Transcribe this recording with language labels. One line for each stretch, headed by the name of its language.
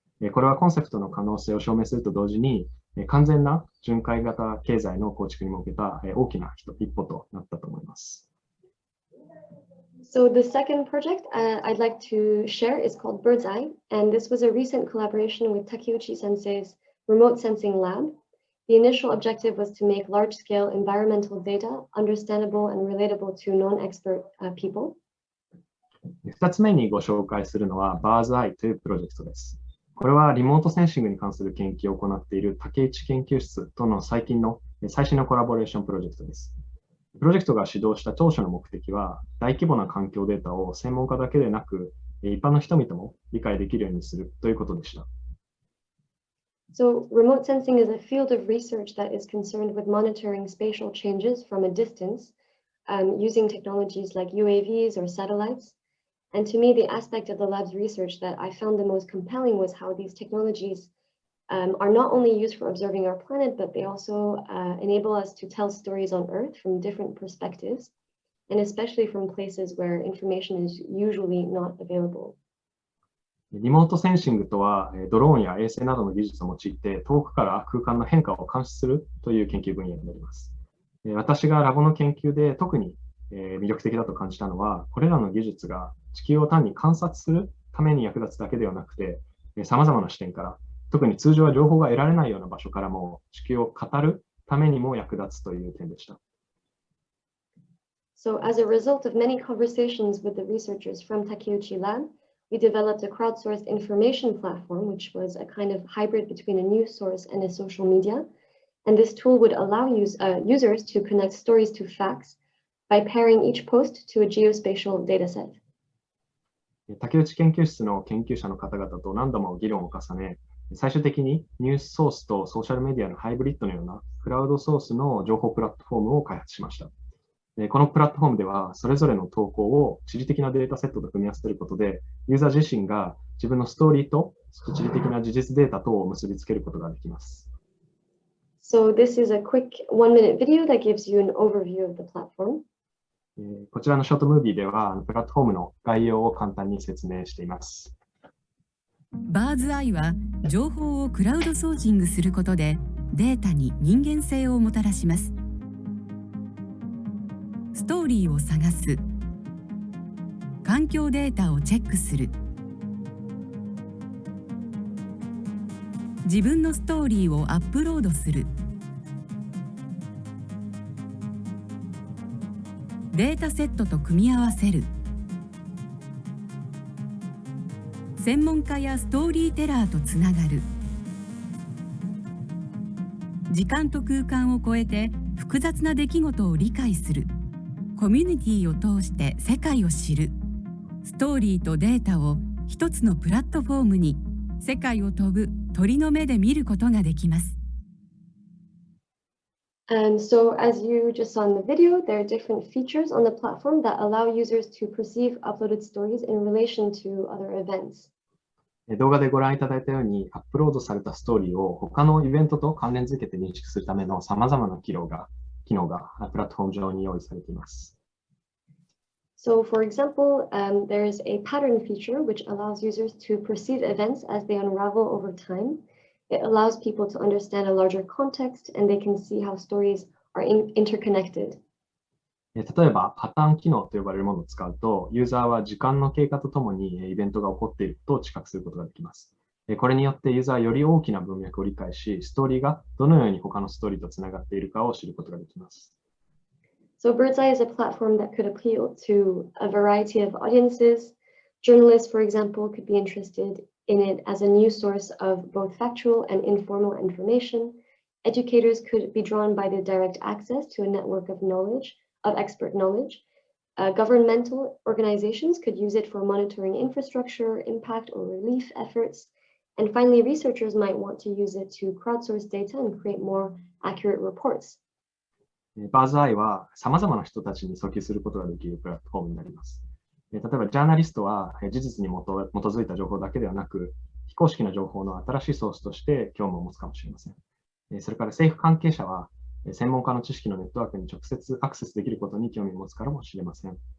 Japanese: これはコンセプトの可能性を証明すると同時に、完全な巡回型経済の構築に向けた大きな一歩となったと思います。
English: So the second project I'd like to share is called Bird's Eye, and this was a recent collaboration with Takeuchi Sensei's remote sensing lab. The initial objective was to make large-scale environmental data understandable and relatable to non-expert people.
Japanese: 2つ目にご紹介するのは Bird'sEye というプロジェクトです。これはリモートセンシングに関する研究を行っている竹内研究室との最新のコラボレーションプロジェクトです。プロジェクトが始動した当初の目的は、大規模な環境データを専門家だけでなく、一般の人々も理解できるようにするということでした。
English: So, remote sensing is a field of research that is concerned with monitoring spatial changes from a distance using technologies like UAVs or satellites. And to me, the aspect of the lab's research that I found the most compelling was how these technologies are not only used for observing our planet, but they also enable us to tell stories on Earth from different perspectives, and especially from places where information is usually not available.
Japanese: リモートセンシングとは、ドローンや衛星などの技術を用いて遠くから空間の変化を監視するという研究分野になります。私がラボの研究で特に魅力的だと感じたのは、これらの技術が地球を単に観察するために役立つだけではなくて、様々な視点から、特に通常は情報が得られないような場所からも地球を語るためにも役立つという点でした。
English: So, as a result of many conversations with the researchers from Takeuchi Lab, we developed a crowdsourced information platform, which was a kind of hybrid between a news source and a social media. And this tool would allow users to connect stories to facts by pairing each post to a geospatial dataset.
Japanese: 竹内研究室の研究者の方々と何度も議論を重ね、最終的にニュースソースとソーシャルメディアのハイブリッドのようなクラウドソースの情報プラットフォームを開発しました。このプラットフォームでは、それぞれの投稿を地理的なデータセットと組み合わせることで、ユーザー自身が自分のストーリーと地理的な事実データとを結びつけることができます。
English: So this is a quick 1-minute video that gives you an overview of the platform.
Japanese: こちらのショートムービーでは、プラットフォームの概要を簡単に説明しています。 Bird'sEyeは情報をクラウドソーシングすることでデータに人間性をもたらします。ストーリーを探す、環境データをチェックする、自分のストーリーをアップロードする、データセットと組み合わせる、専門家やストーリーテラーとつながる、時間と空間を超えて複雑な出来事を理解する、コミュニティを通して世界を知る、ストーリーとデータを一つのプラットフォームに世界を飛ぶ鳥の目で見ることができます。
English: And so, as you just saw in the video, there are different features on the platform that allow users to perceive uploaded stories in relation to other events.
Japanese: 動画でご覧いただいたように、アップロードされたストーリーを他のイベントと関連づけて認識するための様々な機能がプラットフォーム上に用意されています。
English: So, for example, there is a pattern feature which allows users to perceive events as they unravel over time. It allows people to understand a larger context, and they can see how stories are interconnected.
Japanese: 例えば、パターン機能と呼ばれるものを使うと、ユーザーは時間の経過とともにイベントが起こっていることを知覚することができます。これによってユーザーはより大きな文脈を理解し、ストーリーがどのように他のストーリーとつながっているかを知ることができます。
English: So BirdsEye is a platform that could appeal to a variety of audiences. Journalists, for example, could be interested in it as a new source of both factual and informal information. Educators could be drawn by the direct access to a network of expert knowledge. Governmental organizations could use it for monitoring infrastructure, impact, or relief efforts. And finally, researchers might want to use it to crowdsource data and create more accurate reports.
Japanese: BirdsEye は様々な人たちに訴求することができるプラットフォームになります。例えば、ジャーナリストは事実に基づいた情報だけではなく、非公式な情報の新しいソースとして興味を持つかもしれません。それから政府関係者は、専門家の知識のネットワークに直接アクセスできることに興味を持つからもしれません。